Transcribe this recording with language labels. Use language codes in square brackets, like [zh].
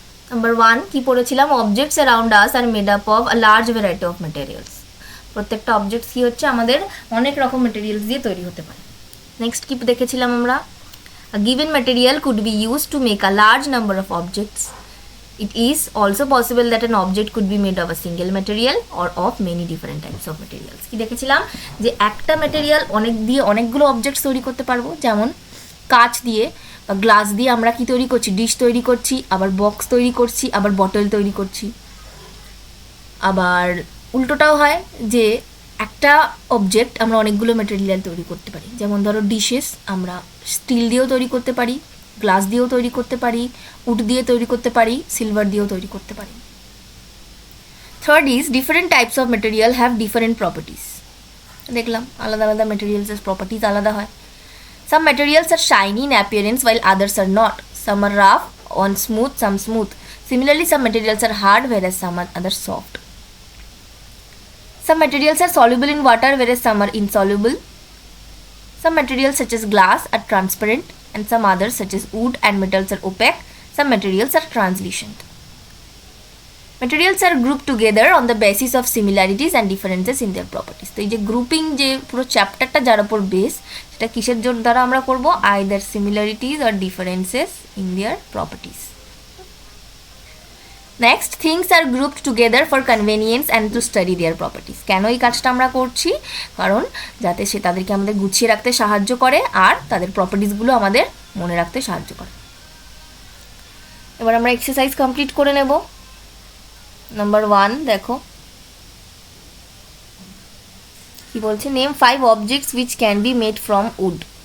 [bn] Number 1 কি পড়েছিলাম, [en] Objects around us are made up of a large variety of materials. [bn] প্রত্যেকটা objects কি হচ্ছে, আমাদের অনেক রকম ম্যাটেরিয়ালস দিয়ে তৈরি হতে পারে। নেক্সট কি দেখেছিলাম আমরা, [en] A given material could be used to make a large number of objects. It is also possible that an object could be made of a single material or of many different types of materials. [bn] কি দেখেছিলাম যে একটা material অনেকগুলো objects তৈরি করতে পারবো, যেমন কাঁচ দিয়ে বা গ্লাস দিয়ে আমরা কি তৈরি করছি, ডিশ তৈরি করছি, আবার বক্স তৈরি করছি, আবার বটল তৈরি করছি। আবার উল্টোটাও হয় যে একটা অবজেক্ট আমরা অনেকগুলো ম্যাটেরিয়াল তৈরি করতে পারি, যেমন ধরো ডিশেস আমরা স্টিল দিয়েও তৈরি করতে পারি, গ্লাস দিয়েও তৈরি করতে পারি, উড দিয়ে তৈরি করতে পারি, সিলভার দিয়েও তৈরি করতে পারি। [en] Third is different types of material have different properties. [bn] দেখলাম আলাদা আলাদা মেটেরিয়ালসের প্রপার্টিস আলাদা হয়। [en] Some materials are shiny in appearance while others are not. Some are rough, one smooth, some smooth. Similarly, some materials are hard whereas some are other soft. Some materials are soluble in water whereas some are insoluble. Some materials such as glass are transparent and some others such as wood and metals are opaque. Some materials are translucent. Materials are grouped together on the basis of similarities and differences in their properties. [bn] তো এই যে grouping যে পুরো চ্যাপ্টারটা যার উপর base, সেটা কিসের দ্বারা আমরা করব, [en] either similarities or differences in their properties. Next, things are grouped together for convenience and to study their properties. [bn] কেন এই কাজটা আমরা করছি, কারণ যাতে সে তাদেরকে আমাদের গুছিয়ে রাখতে সাহায্য করে আর তাদের প্রপার্টিসগুলো আমাদের মনে রাখতে সাহায্য করে। এবার আমরা এক্সারসাইজ কমপ্লিট করে নেব। নাম্বার 1 দেখো কি বলছে, [en] Name 5 objects which can be made from wood.